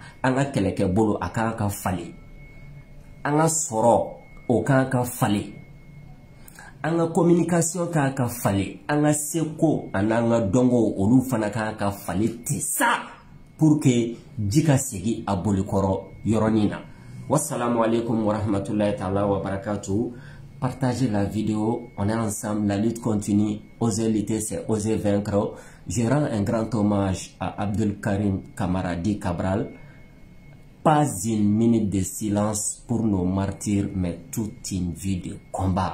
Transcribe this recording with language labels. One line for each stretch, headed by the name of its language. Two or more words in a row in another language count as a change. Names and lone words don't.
Bambara: An ka kɛlɛkɛbolo a kan ka falen, an ka sɔrɔ o kan ka falen, an ka communication kan ka falen, an ka seko an'an ka dɔnko olu fana kan ka falen ten sa
French: pour que
Bambara: ji ka segi a bolikɔrɔ yɔrɔnin na.
Arabic: والسلام عليكم ورحمة الله تعالى وبركاته.
French: Partagez la vidéo, on est ensemble, la lutte continue. Oser lutter, c'est oser vaincre. Je rends un grand hommage à Abdul Karim Kamaradi Cabral. Pas une minute de silence pour nos martyrs, mais toute une vie de combat.